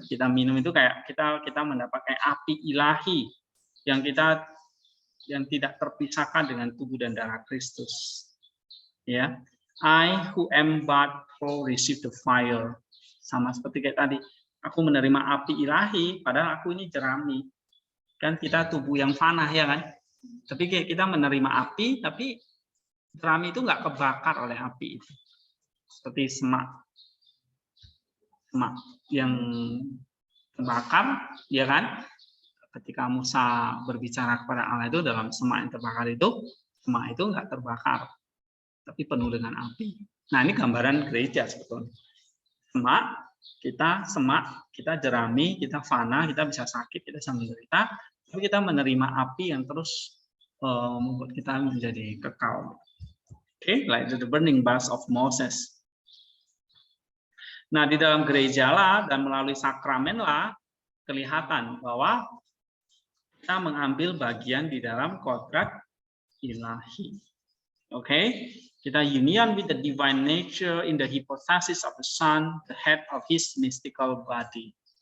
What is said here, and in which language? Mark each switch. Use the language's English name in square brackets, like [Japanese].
[Indonesian] Kita minum itu kayak kita mendapat kayak api ilahi yang tidak terpisahkan dengan tubuh dan darah Kristus. Ya. [English] I who am but will receive the fire. [Indonesian] Sama seperti kayak tadi, aku menerima api ilahi padahal aku ini jerami. Kan kita tubuh yang fana ya kan? Tapi kita menerima api tapi jerami itu nggak kebakar oleh api itu. seperti semak yang terbakar, ya kan? Ketika Musa berbicara kepada Allah itu dalam semak yang terbakar itu, semak itu nggak terbakar, tapi penuh dengan api. Nah, ini gambaran gereja sebetulnya. Semak, kita jerami, kita fana, kita bisa sakit, kita bisa menderita, tapi kita menerima api yang terus membuat kita menjadi kekal. [English] Oke, like the burning bush of Moses. [Indonesian] Nah, di dalam gereja lah dan melalui sakramen lah kelihatan bahwa kita mengambil bagian di dalam kodrat ilahi. [English] Oke, kita union with the divine nature in the hypostasis of the Son, the head of his mystical body.